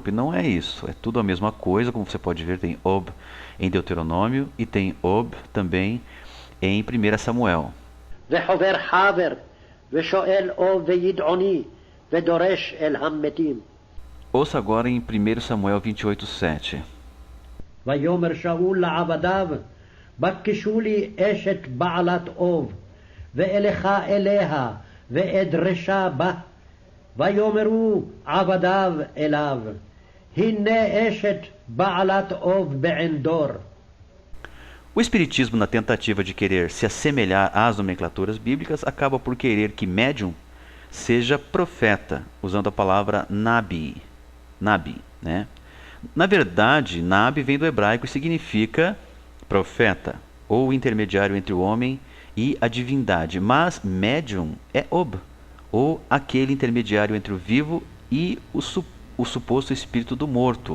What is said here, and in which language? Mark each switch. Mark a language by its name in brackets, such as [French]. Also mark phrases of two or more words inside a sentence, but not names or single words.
[Portuguese] E não é isso, é tudo a mesma coisa, como você pode ver, tem ob em Deuteronômio e tem ob também em 1 Samuel. Ouça agora em 1 Samuel 28:7. [Hebrew] ויאמר שאול לעבדיו, בקשו לי אשת בעלת אוב, ואלך אליה, ואדרשה בה. ויאמרו עבדיו אליו, הנה אשת בעלת אוב בעין דור. [Portuguese] O Espiritismo, na tentativa de querer se assemelhar às nomenclaturas bíblicas, acaba por querer que médium seja profeta, usando a palavra nabi, né? Na verdade, nabi vem do hebraico e significa profeta, ou intermediário entre o homem e a divindade, mas médium é ob, ou aquele intermediário entre o vivo e o suposto espírito do morto.